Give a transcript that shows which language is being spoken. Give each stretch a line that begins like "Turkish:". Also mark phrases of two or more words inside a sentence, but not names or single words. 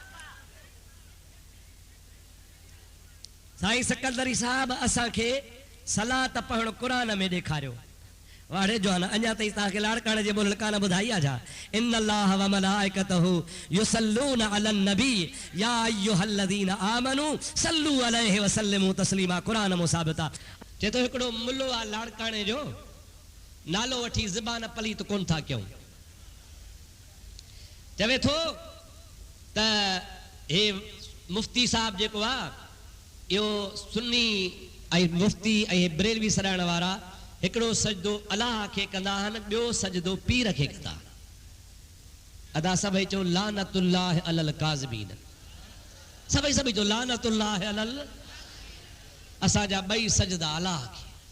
Sindhi: साईं सिकंदरी साहब असांखे सलात पढ़ण कुरान में ॾेखारियो वाड़े जो न अञा ताईं तव्हांखे लाड़काणे जे बोल कान ॿुधाई आहे छा
Arabic: إن الله وملائكته يصلون على النبي يا أيها الذين آمنوا صلوا عليه وسلموا تسليما
Sindhi: कुरान में साबित आहे चए थो हिकिड़ो मुल्लो आहे लाड़काणे जो नालो वठी ज़बान पलीत कोन था कयूं चवे थो त हे मुफ्ती साहब जेको आहे इहो सुन्नी ऐं मुफ्ती ऐं बरेलवी सॾाइण वारा हिकिड़ो सजदो अलाह खे कंदा आहिनि ॿियो सजदो पीर खे कंदा अदा सभई चओ
Arabic: لعنة الله على الكاذبين
Sindhi: सभई चओ
Arabic: لعنة الله على
Sindhi: असांजा ॿई सजदा अलाह खे